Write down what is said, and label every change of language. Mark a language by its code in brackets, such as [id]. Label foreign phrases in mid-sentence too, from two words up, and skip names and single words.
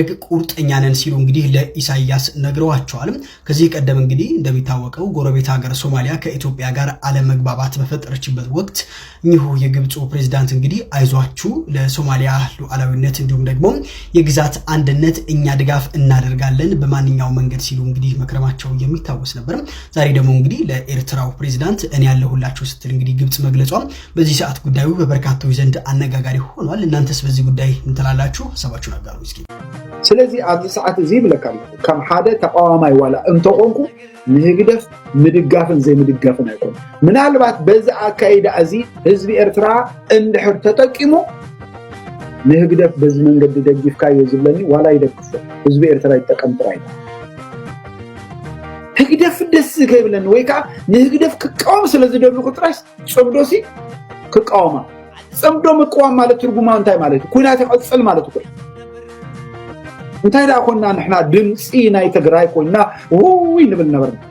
[am] ቁርጠኛ ነን ሲሉ እንግዲህ ለኢሳያስ ነግረዋቸዋል። ከዚህ ቀደም እንግዲህ እንደሚታወቀው ጎረቤት ሀገር ሶማሊያ ከኢትዮጵያ ጋር አለመግባባት በፈጠረችበት ወቅት እኚሁ የግብጹ ፕሬዝዳንት እንግዲህ አይዟችሁ ለሶማሊያ ሉዓላዊነት እንዲሁም ደግሞ የግዛት አንድነት እኛ ድጋፍ እናደርጋለን በማንኛውም መንገድ ሲሉ እንግዲህ መክረማቸው የሚታወስ ነበር። ዛሬ ደግሞ እንግዲህ ለኤርትራው ፕሬዝዳንት እኔ ያለሁላችሁ ስትል እንግዲህ ግብጽ መግለጿ በዚህ ሰዓት ጉዳዩ በበርካታው ዘንድ አነጋጋሪ ሆኗል። እናንተስ በዚህ ጉዳይ ምን ትላላችሁ? ሐሳባችሁን አጋሩ እስኪ። [ti] ስለዚህ ኣብዚ ሰዓት እዚ ብለካል ከም ሓደ ተቃዋማይ ዋላ እንተቆንኩ ንህግደፍ ምድጋፍን ዘይምድጋፍን አይኮን ምናልባት በዛ አካይዳ እዚ ህዝቢ ኤርትራ እንድሕር ተጠቂሙ ንህግደፍ [am] በዚህ መንገድ [ti] ደግፍካዮ ዝብለኒ ዋላ ይደግፍ ህዝቢ ኤርትራ ይጠቀም ጥራይ ህግደፍ ደስ ከይብለን ወይካ ንህግደፍ ክቃወም ስለዝደልኩ ጥራስ ጽምዶሲ ክቃወማ ጽምዶ መቃወም ማለት ትርጉማ እንታይ ማለት ኩናት ይቀጽል ማለት እኮ እንታይ ዳ ኮና ንሕና ድምፂ ናይ ትግራይ ኮይና ውይ ንብል ነበር